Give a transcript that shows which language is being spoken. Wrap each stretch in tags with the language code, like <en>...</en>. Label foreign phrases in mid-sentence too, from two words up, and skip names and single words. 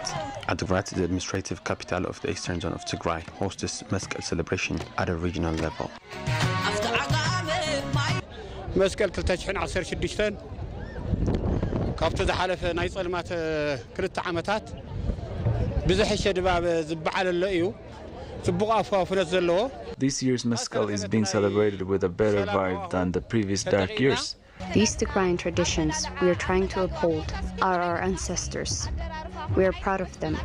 <en>Adigrat, the administrative capital of the eastern zone of Tigray, hosts this Meskel celebration at a regional level.</en> <ti>መስቀል 2016 ካብቲ ዝሓለፈ ናይ ጸልማት 2 ዓመታት ብዝሕሸ ድባብ ዝበዓለሎ እዩ ጽቡቕ ኣፋፍነት ዘለዎ</ti> <en>This year's Mescal is being celebrated with a better vibe than the previous dark years. These Tigrayan traditions we are trying to uphold are our ancestors. We are proud of them.</en>